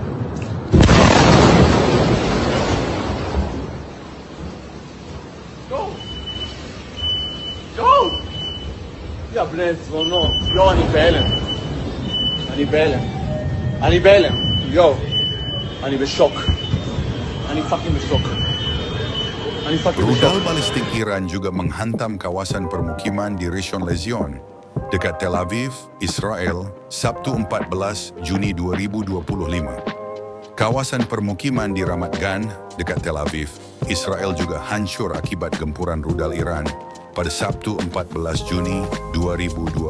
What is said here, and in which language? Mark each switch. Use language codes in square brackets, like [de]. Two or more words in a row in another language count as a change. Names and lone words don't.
[en] Go. Ja, blend, no. [he] Yo, אני בהלם. Yo, אני בשוק. אני fucking בשוק. [id] Rudal balistik Iran juga menghantam kawasan permukiman di Rishon LeZion, dekat Tel Aviv, Israel, Sabtu 14 Juni 2025. Kawasan permukiman di Ramat Gan, dekat Tel Aviv, Israel juga hancur akibat gempuran rudal Iran pada Sabtu 14 Juni 2025.